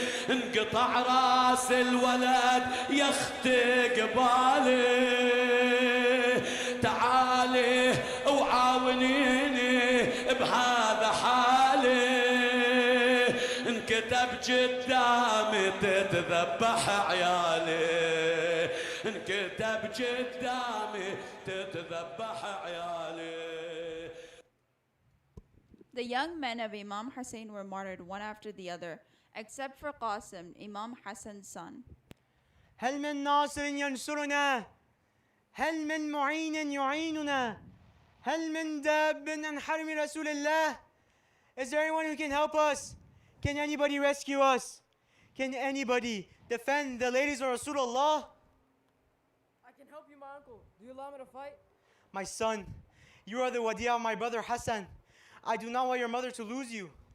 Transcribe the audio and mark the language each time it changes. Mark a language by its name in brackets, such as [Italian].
[Arabic] انقطع راس الولد يا اختي قبالي تعالي وعاونيني بهذا حالي انكتب قدامي تتذبح عيالي انكتب قدامي تتذبح عيالي. [English] The young men of Imam Hussein were martyred one after the other, except for Qasim, Imam Hassan's son. [Arabic] هل من ناصر ينصرنا؟ هل من معين يعيننا؟ هل من داب عن حرم رسول الله? [English] Is there anyone who can help us? Can anybody rescue us? Can anybody defend the ladies of Rasulullah? I can help you, my uncle. Do you allow me to fight? My son, you are the wadi of my brother Hassan. I do not want your mother to lose you.